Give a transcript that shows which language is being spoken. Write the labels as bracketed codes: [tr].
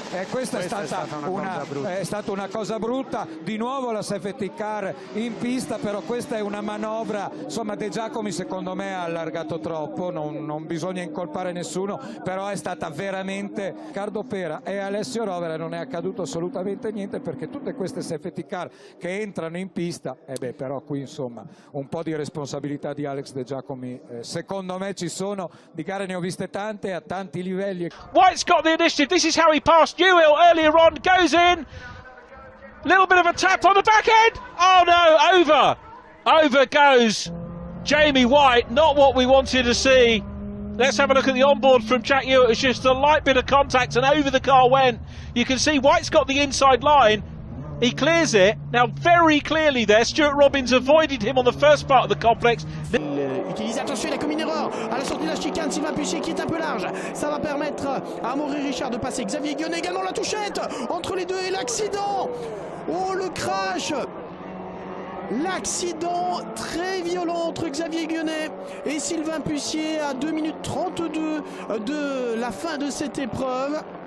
[it] Questa è stata una cosa brutta. Di nuovo la safety car in pista, però questa è una manovra, insomma De Giacomi secondo me ha allargato troppo, non bisogna incolpare nessuno, però è stata veramente Riccardo Pera e Alessio Rovera non è accaduto assolutamente niente, perché tutte queste safety car che entrano in pista, però qui insomma un po' di responsabilità di Alex De Giacomi secondo me ci sono. Di gare ne ho viste tante a tanti livelli. [en] White's got the initiative. This is how he passed Newell earlier on, goes in, little bit of a tap on the back end, oh no, over goes Jamie White, not what we wanted to see. Let's have a look at the onboard from Jack Ewart. It's just a light bit of contact and over the car went. You can see White's got the inside line. He clears it. Now very clearly there, Stuart Robbins avoided him on the first part of the complex. [fr] Utilisé, attention, il a commis une erreur à la sortie de la chicane. Sylvain Puchet qui est un peu large. Ça va permettre à Amaury Richard de passer. Xavier Guionnet également, la touchette entre les deux et l'accident. Oh, le crash! L'accident très violent entre Xavier Guionnet et Sylvain Pucier à 2 minutes 32 de la fin de cette épreuve.